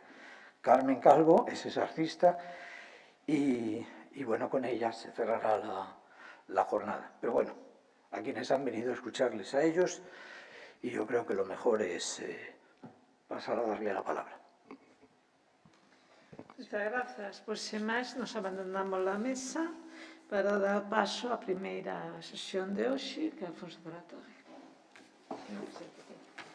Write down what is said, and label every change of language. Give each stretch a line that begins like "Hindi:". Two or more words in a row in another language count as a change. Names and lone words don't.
Spanish: Carmen Calvo es esa artista y bueno, con ella se cerrará la jornada. Pero bueno, a quienes han venido a escucharles a ellos, y yo creo que lo mejor es pasar a darle la palabra. Muchas gracias.
Galician: Pois, sen máis, nos abandonamos a mesa para dar paso á primeira sesión de hoxe, que é Alfonso de la Torre.